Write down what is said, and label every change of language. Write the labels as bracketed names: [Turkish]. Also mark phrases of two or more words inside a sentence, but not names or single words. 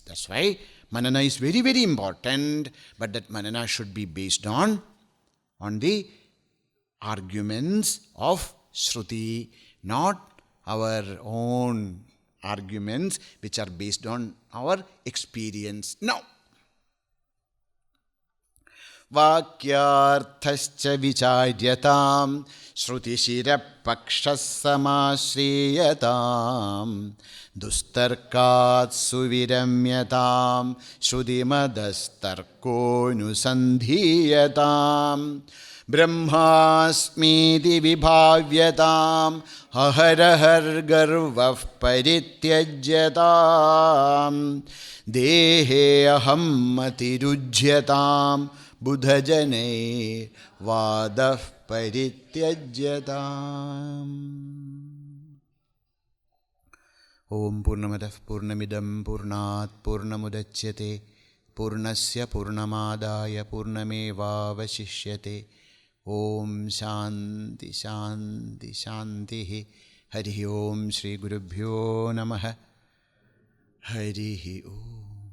[English] That's why manana is very, very important. But that manana should be based on the arguments of Shruti, not our own arguments which are based on our experience. Now, [Sanskrit] वाक्यार्थश्च विचार्यतां श्रुतिशिरपक्षसमाश्रीयतां दुस्तर्कात् सुविरम्यतां श्रुतिमतस्तर्कोनुसन्धीयतां ब्रह्मास्मीति विभाव्यतां अहरहर्गर्वः परित्यज्यतां देहे अहं मतिरुज्यतां बुधजनैर्वादः परित्यज्यतां. ओं पूर्णमदः पूर्णमिदं पूर्णात् पूर्णमुदच्यत्ते पूर्णस्य पूर्णमादाय पूर्णमेवावशिष्यत्ते. ओं शान्ति शान्ति शान्ति. हरि ओं श्री गुरुभ्यो नमः. हरि ओं.